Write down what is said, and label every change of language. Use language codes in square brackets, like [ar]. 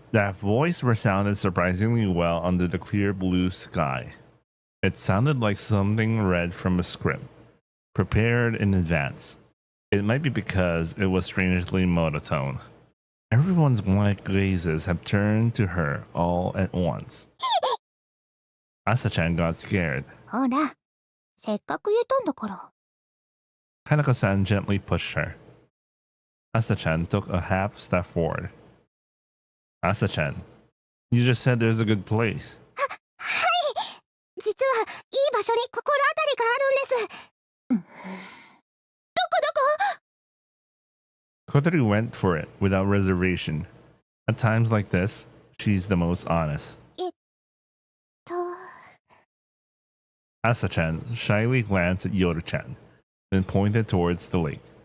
[en] That voice resounded surprisingly well under the clear blue sky. It sounded like something read from a script, prepared in advance. It might be because it was strangely monotone. Everyone's blank gazes have turned to her all at once. Asa-chan got scared. [ja] ほらせっかく言えたんだから。 [en] Kanako-san gently pushed her. Asa-chan took a half step forward. Asa-chan, you just said there's a good place. [ja] 実はいい場所に心当たりがあるんです。 [en] Kotori went for it without reservation. At times like this, she's the most honest. [ja] と [en] Asa-chan shyly glanced at Yoru-chan, then pointed towards the lake.